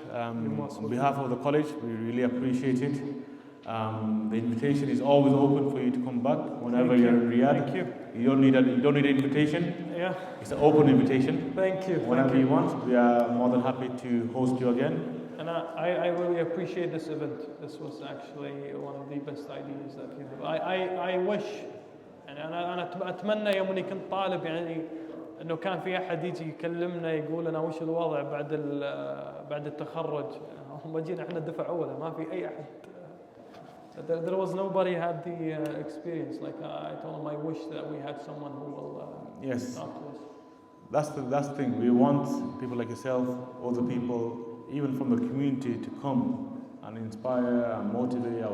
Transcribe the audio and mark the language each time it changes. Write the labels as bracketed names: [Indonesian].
[English] On behalf of the college, we really appreciate it. The invitation is always open for you to come back whenever you're in Riyadh. Thank you. You don't need an invitation. Yeah. It's an open invitation. Thank you. Whenever you want, we are more than happy to host you again. And I really appreciate this event. This was actually one of the best ideas that you have. I wish [Arabic] يعني أنا أتمنى يوم إني كنت طالب يعني إنه كان في أحد يجي يكلمنا يقول لنا وش الوضع بعد التخرج. هم جينا إحنا الدفعة أولى، ما في أي أحد. [English] There was nobody had the experience. Like I told them, I wish that we had someone who will Yes. talk to us. That's the thing. We want people like yourself, other people, even from the community, to come and inspire and motivate our